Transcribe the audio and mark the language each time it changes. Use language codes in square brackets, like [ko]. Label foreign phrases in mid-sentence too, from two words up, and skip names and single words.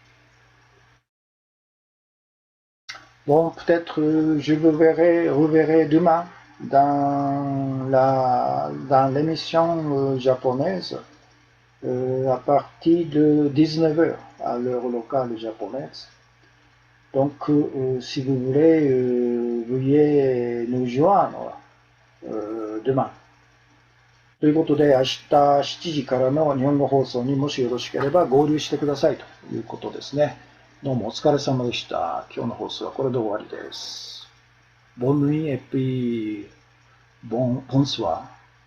[fr] Bon, peut-être je vous reverrai demain dans l'émission japonaise à partir de 19h à l'heure locale japonaise. Donc, si vous voulez, veuillez nous joindre demain. [ja] ということで、明日7時からの日本語放送にもしよろしければ合流してくださいということですね。どうもお疲れ様でした。今日の放送はこれで終わりです。 [fr] Bonne nuit et puis bonsoir.